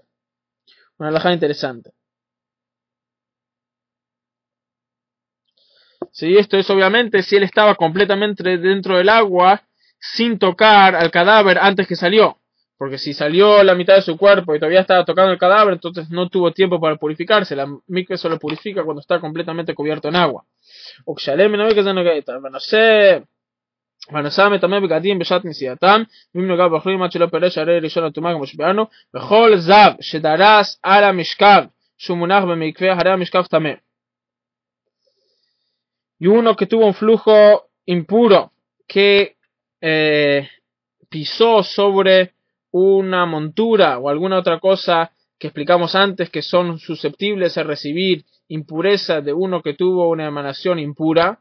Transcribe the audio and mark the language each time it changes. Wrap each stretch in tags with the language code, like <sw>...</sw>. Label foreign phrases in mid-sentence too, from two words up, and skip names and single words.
<es>Una halajá interesante. Sí, esto es obviamente si él estaba completamente dentro del agua sin tocar al cadáver antes que salió. Porque si salió la mitad de su cuerpo y todavía estaba tocando el cadáver, entonces no tuvo tiempo para purificarse. La mikve solo purifica cuando está completamente cubierto en agua.</es> <he>ונשא מטמא בגדים בשעת נסיעתם, ואם נגע באוכלים עד שלא פירש הרי ראשון הטומאה כמו שביארנו, וכל זב שדרס על המשכב שהוא מונח במקווה, הרי המשכב טמא.</he> <es>Y uno que tuvo un flujo impuro, que pisó sobre una montura o alguna otra cosa que explicamos antes que son susceptibles a recibir impureza de uno que tuvo una emanación impura.</es>